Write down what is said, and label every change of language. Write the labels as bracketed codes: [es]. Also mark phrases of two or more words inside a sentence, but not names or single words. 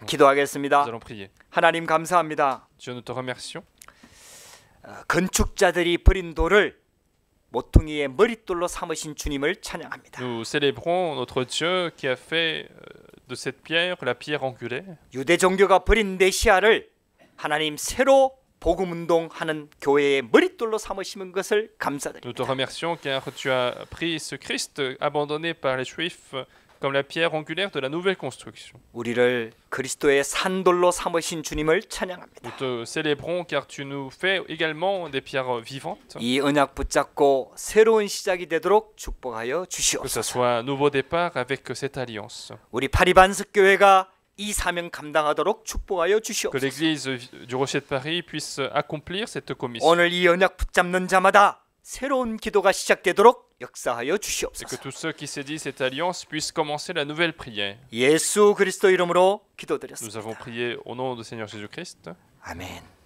[fr] Nous [ko] 기도하겠습니다. [fr] allons prier. [ko] 하나님 감사합니다. [fr] Dieu, nous te remercions. [ko] 건축자들이 버린 돌을 모퉁이의 머릿돌로 삼으신 주님을 찬양합니다. [fr] Nous célébrons notre Dieu qui a fait de cette pierre la pierre angulaire. [ko] 유대 종교가 버린 메시아를 하나님 새로 복음 운동하는 교회의 머릿돌로 삼으시는 것을 [fr] Nous te [ko] 감사드립니다. [fr] remercions car tu as pris ce Christ abandonné par les Juifs comme la pierre angulaire de la nouvelle construction. [ko] 우리를 그리스도의 산돌로 삼으신 주님을 [fr] Nous [ko] 찬양합니다. [fr] te célébrons car tu nous fais également des pierres vivantes. [ko] 이 언약 붙잡고 새로운 시작이 되도록 축복하여 [fr] Que ce [ko] 주시옵소서. [fr] soit un nouveau départ avec cette alliance. [ko] 우리 파리반석 교회가 이 사명 감당하도록 축복하여 [fr] Que [ko] 주시옵소서. [fr] l'église du Rocher de Paris puisse accomplir cette commission. [ko] 오늘 이 언약 붙잡는 자마다 새로운 기도가 시작되도록 역사하여 [fr] Et que [ko] 주시옵소서. [fr] tous ceux qui saisissent cette alliance puissent commencer la nouvelle prière. [ko] 예수 그리스도 이름으로 [fr] Nous [ko] 기도드렸습니다. [fr] avons prié au nom du Seigneur Jésus-Christ. [ko] 아멘.